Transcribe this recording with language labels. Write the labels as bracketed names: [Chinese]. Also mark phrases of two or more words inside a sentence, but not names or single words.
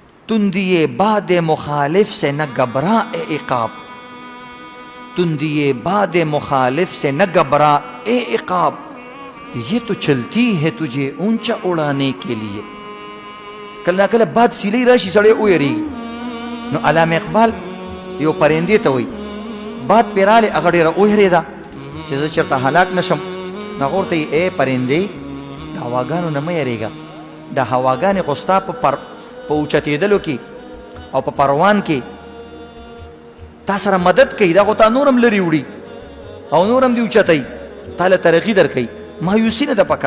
[Urdu] تندی باد مخالف سے نہ گھبرا اے عقاب، تندی باد مخالف سے نہ گھبرا اے عقاب، یہ تو چلتی ہے تجھے اونچا اڑانے کے لیے. [Pashto] کله کله باد سیلی راشي سړی ویریږي. نو علامه اقبال یو پرندې ته وایي باد پیراله هغه ډېره ویرېده چې زه چېرته هلاک نشم. نو هغه ورته وایي ای پرندې د هواګانو نه مه یېرېږه، د هواګانې خو ستا په اوچتېدلو کې او په پروان کې تا سره مدد کوي، دا خو تا نورم لرې وړي او نورم دې اوچتوي، تا له ترقي درکوي، مایوسي نه ده پکار.